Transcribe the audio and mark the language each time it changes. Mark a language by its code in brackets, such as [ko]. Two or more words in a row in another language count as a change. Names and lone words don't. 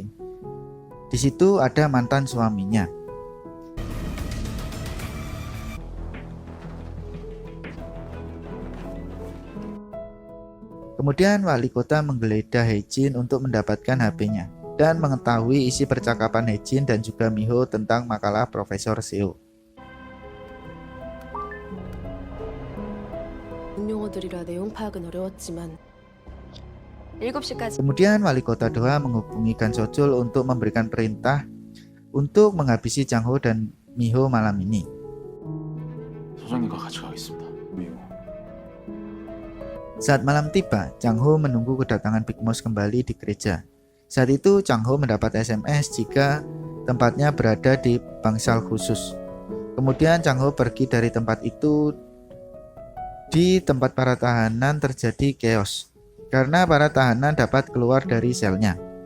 [id] Di situ ada mantan suaminya. Kemudian wali kota menggeledah Hae-jin untuk mendapatkan HP-nya dan mengetahui isi percakapan Hae-jin dan juga Miho tentang makalah Profesor Seo. [ko] 용어들이라 내용 파악은 어려웠지만 7시까지 [id] Kemudian wali kota Doha menghubungi Gan Sojul untuk memberikan perintah untuk menghabisi Chang Ho dan Miho malam ini. [ko] 소장님과 같이 가겠습니다. 미호. [id] Saat malam tiba, Chang Ho menunggu kedatangan Big Mouse kembali di gereja. Saat itu Chang Ho mendapat SMS jika tempatnya berada di bangsal khusus. Kemudian Chang Ho pergi dari tempat itu. Di tempat para tahanan terjadi chaos karena para tahanan dapat keluar dari selnya.